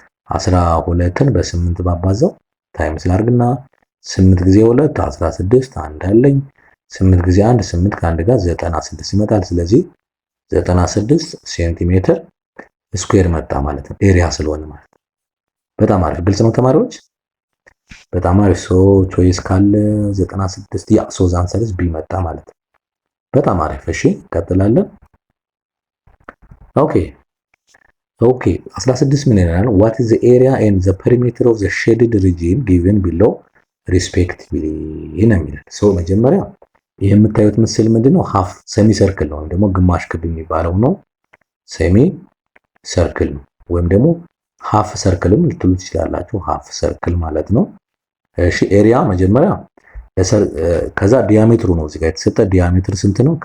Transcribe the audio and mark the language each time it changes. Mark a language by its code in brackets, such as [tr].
[am] 12ን በ8 ባባዛው ታይምስ ላድርግና 8 ጊዜ 2 16 አንድ አለኝ 8 ጊዜ 1 8 ከአንድ ጋር 96 ይመጣል። ስለዚህ 96 ሴንቲሜትር ስኩዌር መጣ ማለት ነው። ኤሪያ ስለሆነ ማለት ነው። በጣም አሪፍ። ግልጽ ነው ተማሪዎች? በጣም አሪፍ። ሶ ቾይስ ካለ 96 ያ ሶ አንሰርስ ቢ መጣ ማለት ነው። በጣም አሪፍ። እሺ እንቀጥላለን። ኦኬ 16 ምን ይላል? [en] what is the area and the perimeter of the shaded region given below respectively [am] ነው የሚለው። ሶ መጀመሪያ ይሄ የምታዩት ምስል ምንድነው? ሃፍ ሴሚ ሰርክል ነው ወይም ደግሞ ግማሽ ክብ የሚባለው ነው። ሴሚ ሰርክል ነው ወይም ደግሞ ሃፍ ሰርክልም ልትሉ ትችላላችሁ። ሃፍ ሰርክል ማለት ነው። እሺ ኤሪያ መጀመሪያ ከዛ ዲያሜትሩ ነው እዚህ ጋር የተሰጠ ዲያሜትር ስንት ነው?